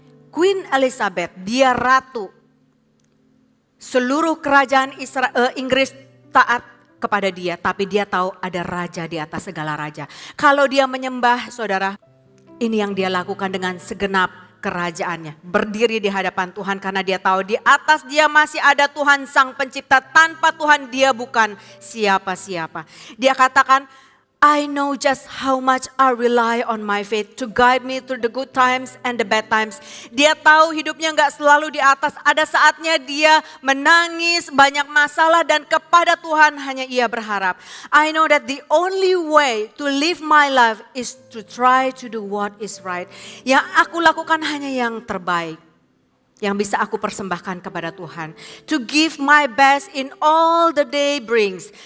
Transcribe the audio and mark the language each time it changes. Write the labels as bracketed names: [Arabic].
[Indonesian] Queen Elizabeth, dia ratu. Seluruh kerajaan Inggris taat kepada dia, tapi dia tahu ada raja di atas segala raja. Kalau dia menyembah, saudara, ini yang dia lakukan dengan segenap kerajaannya. Berdiri di hadapan Tuhan karena dia tahu di atas dia masih ada Tuhan Sang Pencipta. Tanpa Tuhan dia bukan siapa-siapa. Dia katakan, [English] I know just how much I rely on my faith to guide me through the good times and the bad times. [Indonesian] Dia tahu hidupnya gak selalu di atas. Ada saatnya dia menangis, banyak masalah, dan kepada Tuhan hanya ia berharap. [English] I know that the only way to live my life is to try to do what is right. [Indonesian] Yang aku lakukan hanya yang terbaik. Yang bisa aku persembahkan kepada Tuhan. [English] To give my best in all the day brings.